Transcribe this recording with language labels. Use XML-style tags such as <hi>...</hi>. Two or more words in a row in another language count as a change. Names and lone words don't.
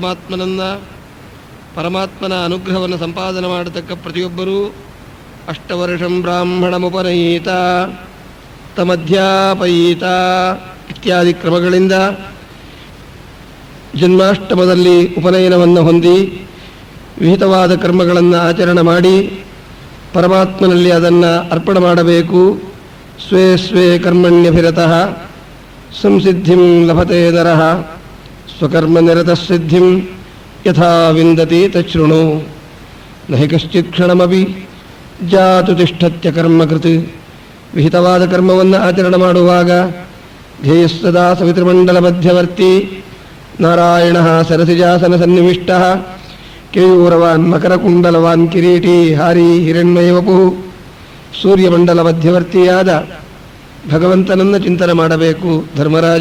<kn>ಪರಮಾತ್ಮನ ಅನುಗ್ರಹವನ್ನು ಸಂಪಾದನೆ ಮಾಡತಕ್ಕ ಪ್ರತಿಯೊಬ್ಬರೂ</kn> <sa>ಅಷ್ಟವರ್ಷಂ ಬ್ರಾಹ್ಮಣಮುಪನಯೀತ ತಮಧ್ಯಾಪಯೀತ</sa> <kn>ಇತ್ಯಾದಿ ಕ್ರಮಗಳಿಂದ ಜನ್ಮಾಷ್ಟಮದಲ್ಲಿ ಉಪನಯನವನ್ನು ಹೊಂದಿ ವಿಹಿತವಾದ ಕರ್ಮಗಳನ್ನು ಆಚರಣೆ ಮಾಡಿ ಪರಮಾತ್ಮನಲ್ಲಿ ಅದನ್ನು ಅರ್ಪಣೆ ಮಾಡಬೇಕು.</kn> <sa>ಸ್ವೇ ಸ್ವೇ ಕರ್ಮಣ್ಯಭಿರತಃ ಸಂಸಿದ್ಧಿಂ ಲಭತೆ ನರಃ ಸ್ವಕರ್ಮನಿರತಃಸಿದ್ಧಿಂ ಯಥಾ ವಿಂದತಿ ತಚ್ಛೃಣು ನಹಿ ಕಶ್ಚಿತ್ ಕ್ಷಣಮಪಿ ಜಾತು ತಿಷ್ಠತ್ಯ ಕರ್ಮಕೃತ್.</sa> <kn>ವಿಹಿತವಾದ ಕರ್ಮವನ್ನು ಆಚರಣೆ ಮಾಡುವಾಗ</kn> <sa>ಧ್ಯೇಯಸ್ಸದಾ ಸವಿತೃಮಂಡಲ ಮಧ್ಯವರ್ತಿ ನಾರಾಯಣ ಸರಸಿಜಾಸನ ಸನ್ನಿವಿಷ್ಟ ಕೇಯೂರವಾನ್ ಮಕರಕುಂಡಲವಾನ್ ಕಿರೀಟಿ ಹಾರಿ ಹಿರಣ್ಮಯವಪು.</sa> <kn>ಸೂರ್ಯಮಂಡಲ ಮಧ್ಯವರ್ತಿಯಾದ ಭಗವಂತನನ್ನು ಚಿಂತನೆ ಮಾಡಬೇಕು ಧರ್ಮರಾಜ.</kn>